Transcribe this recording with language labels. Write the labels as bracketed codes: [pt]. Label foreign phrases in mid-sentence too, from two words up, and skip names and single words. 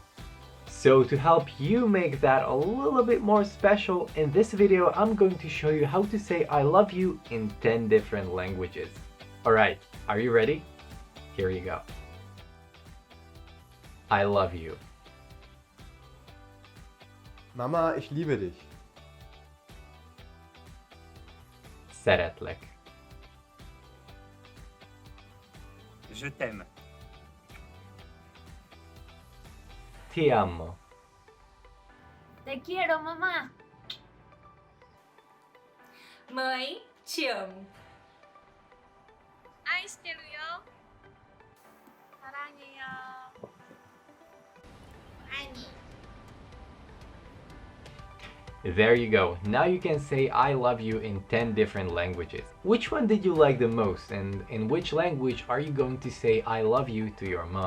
[en] So to help you make that a little bit more special, in this video I'm going to show you how to say I love you in 10 different languages. Alright, are you ready? Here you go. I love you. [de] Mama, ich liebe dich. [hu] Szeretlek. [fr] Je t'aime. [it] Ti amo. [es] Te quiero, mamá. Mấy chưởng. [ja] 愛してるよ. [ko] 사랑해요. 아니. [en] There you go. Now you can say I love you in 10 different languages. Which one did you like the most, and in which language are you going to say I love you to your mom?